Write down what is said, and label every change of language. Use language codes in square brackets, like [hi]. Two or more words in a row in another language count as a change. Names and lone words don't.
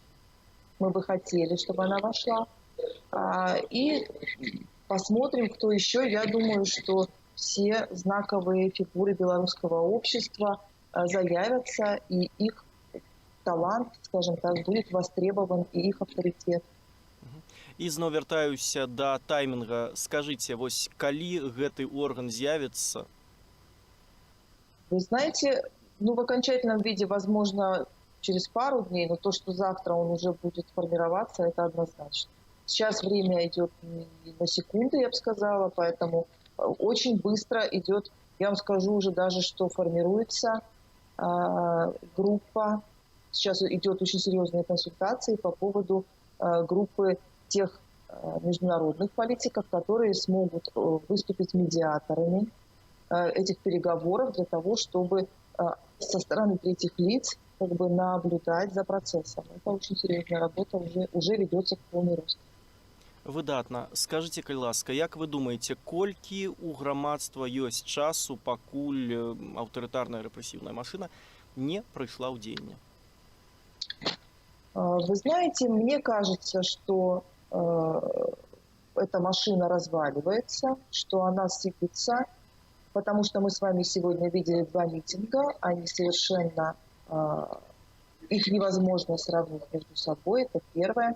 [ru] Мы бы хотели, чтобы она вошла. И посмотрим, кто еще. Я думаю, что все знаковые фигуры белорусского общества заявятся, и их талант, скажем так, будет востребован, и их авторитет. [be] І зноў вяртаюся да таймінга. Скажите, вось калі гэты орган з'явіцца? [ru] Вы знаете, ну в окончательном виде, возможно, через пару дней, но то, что завтра он уже будет формироваться, это однозначно. Сейчас время идет на секунды, я бы сказала, поэтому очень быстро идет, я вам скажу уже даже, что формируется группа. Сейчас идет очень серьезные консультации по поводу группы тех международных политиков, которые смогут выступить медиаторами этих переговоров для того, чтобы со стороны третьих лиц как бы наблюдать за процессом. Это очень серьезная работа, уже ведется в полный рост. [be] Выдатна. Скажите, калі ласка, як вы думаете, колькі у грамадства ёсць часу, пакуль аўтарытарная рэпрэсіўная машина не прыйшла ў дзеянне? [ru] Вы знаете, мне кажется, что эта машина разваливается, что она сыпется, потому что мы с вами сегодня видели 2 митинга, они совершенно их невозможно сравнить между собой, это первое.